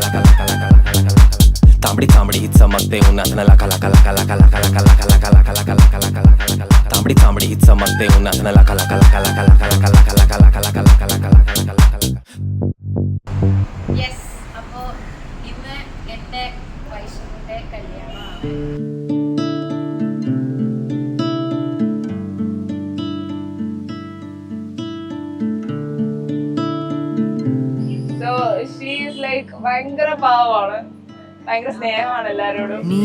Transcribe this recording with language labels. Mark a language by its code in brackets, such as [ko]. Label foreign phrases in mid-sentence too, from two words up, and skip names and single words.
[mr] लाका लाका लाका लाका लाका तांबडी चांबडी ही चमकते उन्हात न लाका लाका लाका लाका लाका लाका लाका लाका लाका लाका लाका लाका लाका लाका तांबडी चांबडी ही चमकते उन्हात न लाका लाका लाका लाका लाका लाका लाका लाका लाका लाका लाका लाका लाका लाका लाका. [ml] യെസ്, അപ്പോൾ ഇന്ന് എൻ്റെ വൈഷ്ണവിൻ്റെ കല്യാണമാണ്. ഭയങ്കര പാവമാണ്, ഭയങ്കര സ്നേഹമാണ് എല്ലാരോടും.